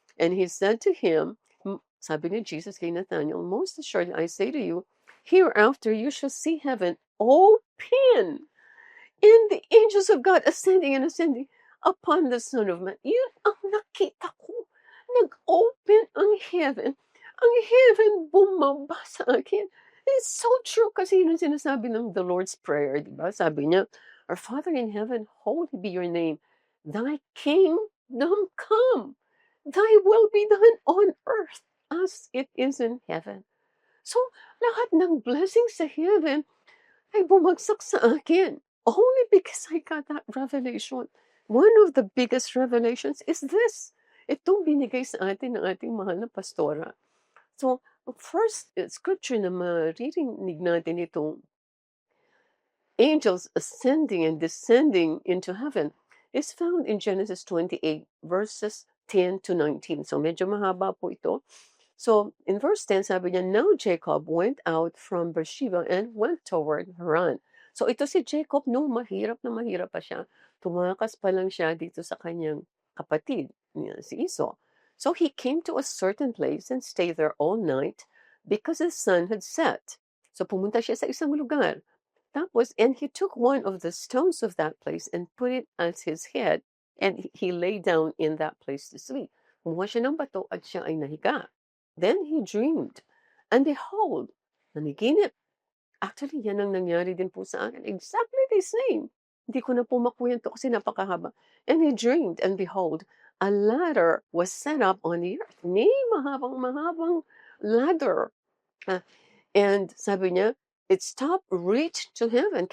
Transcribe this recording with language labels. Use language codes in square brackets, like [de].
[en] And he said to him, [tl] sabi ni Jesus kay Nathanael, [en] most assuredly I say to you, hereafter you shall see heaven open and the angels of God ascending and ascending upon the Son of Man. [tl] Yun ang nakita ko. Nag-open ang heaven. Ang heaven bumaba sa akin. [en] It's so true [tl] kasi yun ang sinasabi ng [en] the Lord's Prayer, [tl] di ba? Sabi niya, [en] Our Father in heaven, holy be your name. Thy kingdom come. Thy will be done on earth as it is in heaven. [tl] So, lahat ng blessings sa heaven ay bumagsak sa akin. [en] only because I got that revelation. One of the biggest revelations is this. [tl] Itong binigay sa atin ng ating mahal na pastora. [en] So, first scripture [tl] na maririnig natin itong [en] angels ascending and descending into heaven is found in Genesis 28, verses 10 to 19. [tl] So, medyo mahaba po ito. [en] So, in verse 10, [tl] sabi niya, [en] now Jacob went out from Beersheba and went toward Haran. [tl] So, ito si Jacob, nung mahirap na mahirap pa siya, tumakas pa lang siya dito sa kanyang kapatid, si Esau. [en] So, he came to a certain place and stayed there all night because the sun had set. [tl] So, pumunta siya sa isang lugar. [en] Tapos, and he took one of the stones of that place and put it as his head, and he lay down in that place to sleep. [tl] Kumuha siya ng bato at siya ay nahiga. [en] Then he dreamed, and behold, naniginip. [tl] Actually, yan ang nangyari din po sa akin. [en] Exactly the same. [tl] Hindi ko na po makwento kasi napakahaba. [en] And he dreamed, and behold, a ladder was set up on the earth. [tl] Mahabang ladder. [en] And [tl] sabi niya, [en] its top reached to heaven.